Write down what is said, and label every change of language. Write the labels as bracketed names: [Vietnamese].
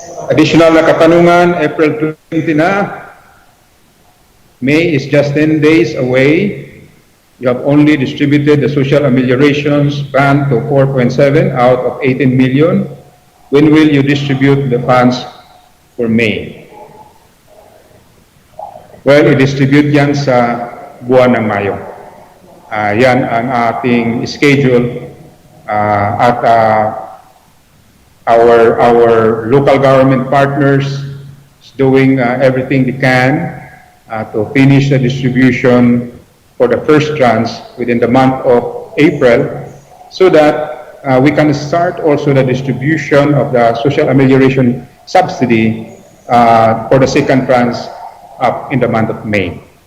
[English] Additional [Filipino] na katanungan, [English] April 20 na, May is just 10 days away. You have only distributed the social ameliorations fund to 4.7 out of 18 million. When will you distribute the funds for May? [Filipino] Well, i-distribute yan sa buwan ng Mayo. Yan ang ating schedule at [English] our local government partners is doing everything they can to finish the distribution for the first tranche within the month of April so that we can start also the distribution of the social amelioration subsidy for the second tranche up in the month of May.